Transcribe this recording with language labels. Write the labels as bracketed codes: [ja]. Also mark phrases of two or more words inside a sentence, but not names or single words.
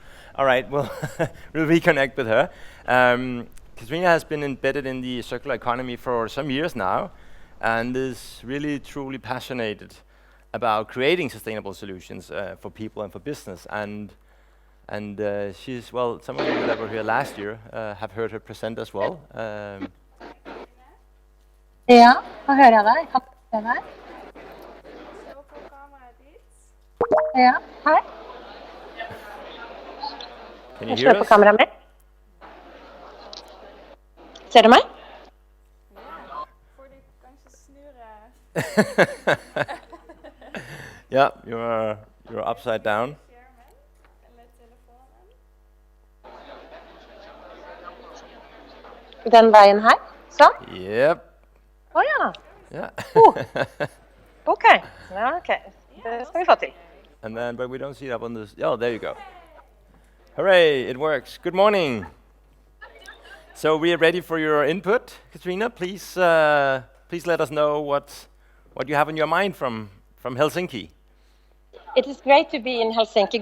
[en] All right, well, we'll reconnect with her. Katrina has been embedded in the circular economy for some years now, and is really truly passionate about creating sustainable solutions for people and for business. And And she's, well, some of you that were here last year have heard her present as well. [no] Ja, nå hører jeg deg. Kan du se meg? Slå på kameraet ditt. Ja, hei. [en] Can you [no] Jeg [en] hear [no] slår på [en] us? [no] kameraet mitt. Ser du meg? Ja, får du kanskje snurre [en] Yeah, you're upside down. [no] skjermen eller telefonen. Den veien her. Sånn. [en] Yep. [no] Ja. [en] Yeah. [no] Ok. Ja, ok. Det skal vi få til. [en] And then, but we don't see it up on this. Oh, there you go. Hooray! It works. Good morning. So we are ready for your input, Katrina. Please let us know what you have in your mind from Helsinki. It is great to be in Helsinki.